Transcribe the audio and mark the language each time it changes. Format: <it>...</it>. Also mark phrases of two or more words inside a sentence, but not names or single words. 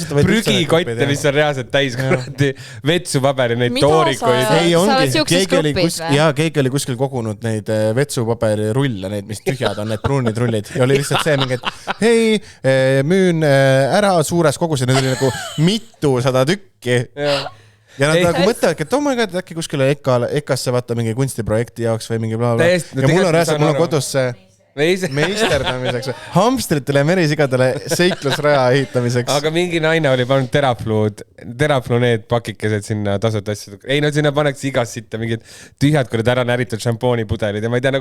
<et>Prügikotte, mis on reaalselt täis kuradi vetsupaberi, neid toorikuid. Ei ongi, keegi oli kuskil kogunud neid vetsupaberi rulle, neid, mis tühjad on, need pruunid rullid. Ja oli lihtsalt see mingi, et hei, müün ära suures koguses, need oli nagu mitusada tükki. Ja nad nagu mõtlevad, et</et> <en>oh my god,</en> <et>äkki kuskile EKA-sse vaata mingi kunstiprojekti jaoks või mingi blablabla. Ja mul on reaalselt, mul on kodus see meisterdamiseks, hamstritele ja merisigadele seiklusraja ehitamiseks. Aga mingi naine oli pannud teraflu need pakikesed sinna tasuta asjad. Ei, no sinna paneks igas sitta mingid tühjad, kui ära näritud šampoonipudelid ja ma ei tea nagu...</et>